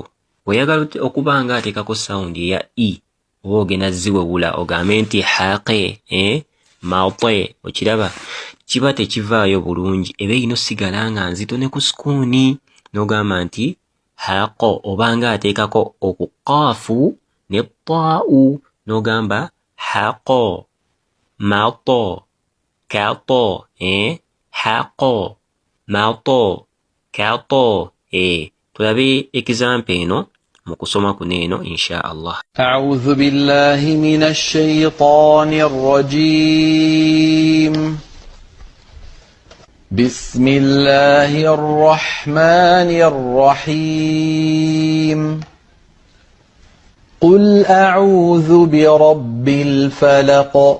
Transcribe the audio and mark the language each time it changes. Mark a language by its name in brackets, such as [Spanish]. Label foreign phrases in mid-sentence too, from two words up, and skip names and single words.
[Ganda] Oyagala okuba nga ateekako sound eya i, oba ogenda ziwewula ogambe nti haqe, maate, okiraba kiba tekivaayo bulungi, eba erina osigala nga nzito ne ku sukuuni, n'ogamba nti haqo, oba nga ateekako okukaafu ne taa'u, n'ogamba haqo, maato, kaato, haqo, maato, kaato. Tulabe example eno mu kusoma kuno eno [Arabic] إن شاء الله. أعوذ بالله من الشيطان الرجيم. بسم الله الرحمن الرحيم. قل أعوذ برب الفلق.